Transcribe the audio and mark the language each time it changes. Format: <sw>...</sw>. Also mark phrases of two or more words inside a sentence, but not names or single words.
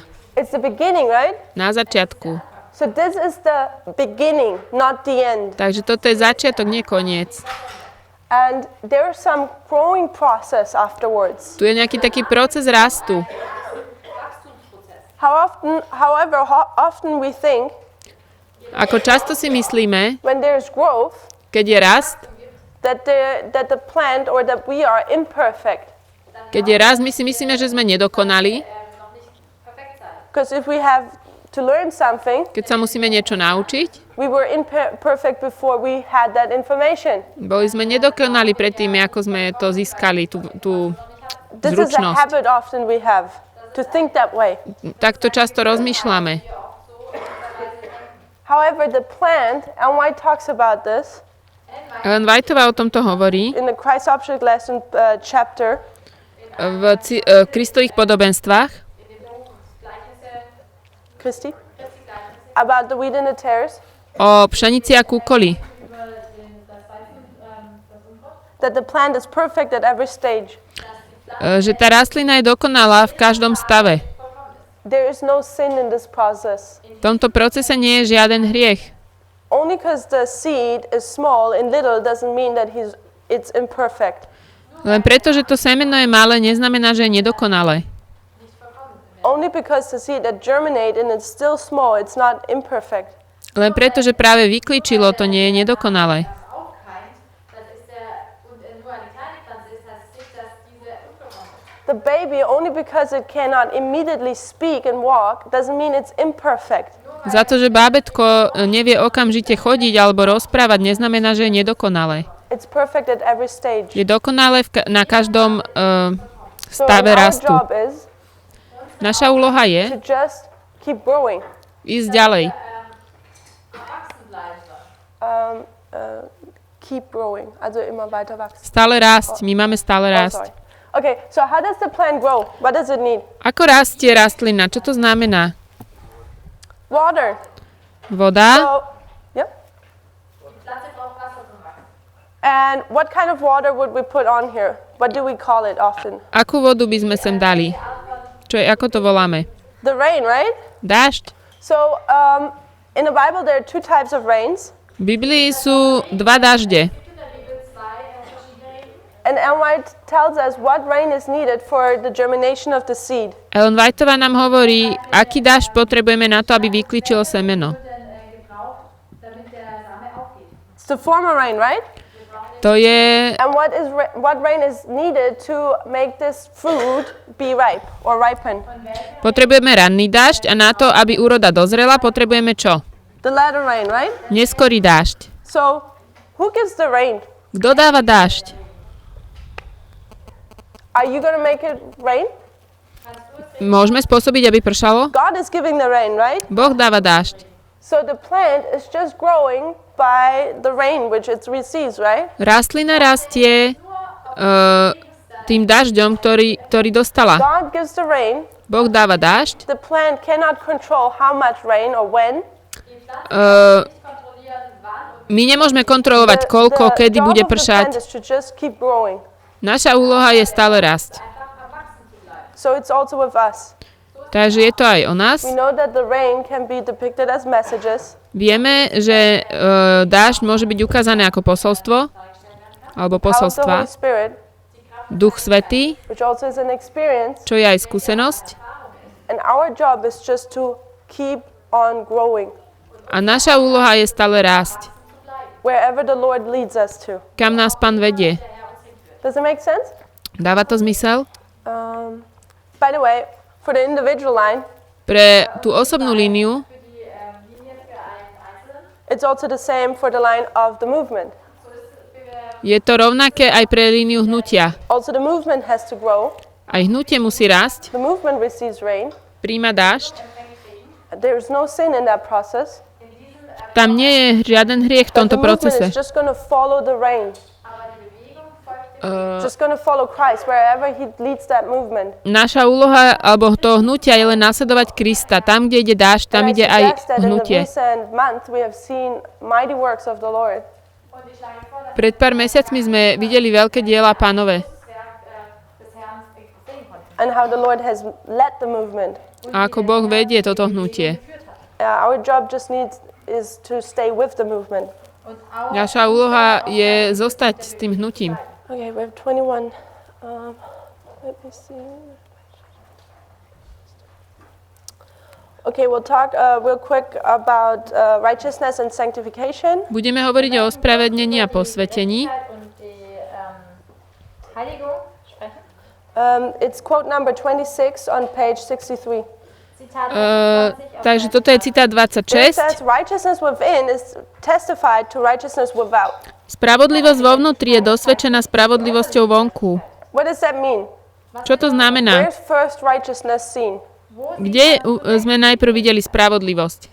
<en>It's the beginning, right?</en> <sk>Na začiatku.</sk> <en>So this is the beginning, not the end.</en> <sk>Takže toto je začiatok, nie koniec.</sk> <en>And there's some growing process afterwards.</en> <sk>Tu je nejaký taký proces rastu.</sk> <en>However often we think</en> <sk>Ako často si myslíme,</sk> <en>when there's growth</en> <sk>keď je rast,</sk> <en>that the plant or that we are imperfect.</en> <sk>keď je rast, my si myslíme, že sme nedokonali.</sk> <en>Because if we have to learn something,</en> <sk>Keď sa musíme niečo naučiť,</sk> <en>we were imperfect before we had that information.</en> <sk>boli sme nedokonali predtým, ako sme to získali, tú</sk> <en>This is a</en> <sk>zručnosť.</sk> <en>habit often we have, to think that way.</en> <sk>Takto často rozmýšľame.</sk> <en>However, the plant, and White talks about this</en> <sk>Ellen Whiteová o tomto hovorí</sk> <en>in the Christ Object Lesson chapter,</en> <sk>v Kristových podobenstvách,</sk> <en>Christy, about the wheat and the tares,</en> <sk>o pšenici a kúkoli.</sk> <en>that the plant is perfect at every stage.</en> <sk>Že tá rastlina je dokonalá v každom stave.</sk> <en>There is no sin in this process.</en> <sk>V tomto procese nie je žiaden hriech.</sk> <en>Only because the seed is small and little doesn't mean that it's imperfect.</en> <sk>Len preto, že to semeno je malé, neznamená, že je nedokonalé.</sk> <en>Only because the seed that germinate and it's still small, it's not imperfect.</en> <sk>Len preto, že práve vykličilo, to nie je nedokonalé.</sk> <en>The baby, only because it cannot immediately speak and walk, doesn't mean it's imperfect.</en> <sk>Za to, že bábätko nevie okamžite chodiť alebo rozprávať, neznamená, že je nedokonalé.</sk> <en>It's perfect at every stage.</en> <sk>Je dokonalé na každom</sk> <en>So</en> <sk>stave</sk> <en>our</en> <sk>rastu.</sk> <en>job is</en> <sk>Naša úloha</sk> <en>to</en> <sk>je</sk> <en>just keep growing.</en> <sk>ísť ďalej.</sk> <en>Keep growing.</en> <de>Also immer weiter wachsen.</de> <sk>Stále rásť. My máme stále</sk> <en>Oh,</en> <sk>rásť.</sk> <en>sorry. Okay, so how does the plant grow? What does it need?</en> <sk>Ako rastie rastlina? Čo to znamená?</sk> <en>Water.</en> <sk>Voda.</sk> <en>So, yeah. And what kind of water would we put on here? What do we call it often?</en> <sk>Akú vodu by sme sem dali? Ako to voláme?</sk> <en>The rain, right?</en> <sk>Dážď.</sk> <en>So, in the Bible there are two types of rains.</en> <sk>V Biblii sú dva dažde.</sk> <en>And Ellen White tells us what rain is needed for the germination of the seed.</en> <sk>Ellen Whiteová nám hovorí, aký dážď potrebujeme na to, aby vykličilo semeno.</sk> <en>It's the former rain, right?</en> <sk>To je,</sk> <en>And what rain is needed to make this fruit be ripe or ripen?</en> <sk>potrebujeme ranný dážď a na to, aby úroda dozrela, potrebujeme čo?</sk> <en>The latter rain, right?</en> <sk>Neskorý dážď.</sk> <en>So, who gives the rain?</en> <sk>Kto dáva dážď?</sk> <en>Are you going to make it rain?</en> <sk>Môžeme spôsobiť, aby pršalo?</sk> <en>God is giving the rain, right?</en> <sk>Boh dáva dážď.</sk> <en>So the plant is just growing by the rain which it receives, right?</en> <sk>Rastlina rastie tým dažďom, ktorý dostala.</sk> <en>God gives the rain.</en> <sk>Boh dáva dážď.</sk> <en>The plant cannot control how much rain or when.</en> <sk>My nemôžeme kontrolovať, koľko, kedy bude</sk> <en>job of the plant</en> <sk>pršať.</sk> <en>is to just keep growing.</en> <sk>Naša úloha je stále rásť.</sk> <en>So it's also with us.</en> <sk>Takže je to aj o nás.</sk> <en>We know that the rain can be depicted as messages.</en> <sk>Vieme, že dážď môže byť ukázané ako posolstvo, alebo</sk> <en>Power of the</en> <sk>posolstva.</sk> <en>Holy Spirit,</en> <sk>Duch Svätý,</sk> <en>which also is an experience.</en> <sk>čo je aj skúsenosť.</sk> <en>And our job is just to keep on growing.</en> <sk>A naša úloha je stále rásť.</sk> <en>Wherever the Lord leads us to.</en> <sk>Kam nás Pán vedie?</sk> <en>Does it make sense?</en> <sk>Dáva to zmysel?</sk> <en>By the way, for the individual line,</en> <sk>Pre tú osobnú líniu</sk> <en>it's also the same for the line of the movement.</en> <sk>je to rovnaké aj pre líniu hnutia.</sk> <en>Also the movement has to grow.</en> <sk>Aj hnutie musí rásť,</sk> <en>The movement receives rain.</en> <sk>príjma dážď.</sk> <en>There's no sin in that process.</en> <sk>Tam nie je žiaden hriech v</sk> <en>But</en> <sk>tomto</sk> <en>the movement</en> <sk>procese.</sk> <en>is just going to follow the rain. Just going to follow Christ wherever he leads that movement.</en> <sk>Naša úloha alebo toho hnutia je len nasledovať Krista. Tam, kde ide dážď, tam ide aj hnutie. Pred pár mesiacmi sme videli veľké diela Pánove.</sk> <en>And how the Lord has led the movement.</en> <sk>A ako Boh vedie toto hnutie.</sk> <en>Our job just is to stay with the movement.</en> <sk>Naša úloha je zostať s tým hnutím.</sk> <en>Okay, we have 21. Let me see. Okay, we'll talk real quick about righteousness and sanctification.</en> <sk>Budeme hovoriť o ospravedlnení a posvetení.</sk> <en>It's quote number 26 on page 63.</en> <sk>Takže toto je citát 26.</sk> <en>Righteousness within is testified to righteousness without.</en> <sk>Spravodlivosť vo vnútri je dosvedčená spravodlivosťou vonku.</sk> <en>What does that mean?</en> <sk>Čo to znamená?</sk> <en>Where's first righteousness seen?</en> <sk>Kde sme najprv videli spravodlivosť?</sk>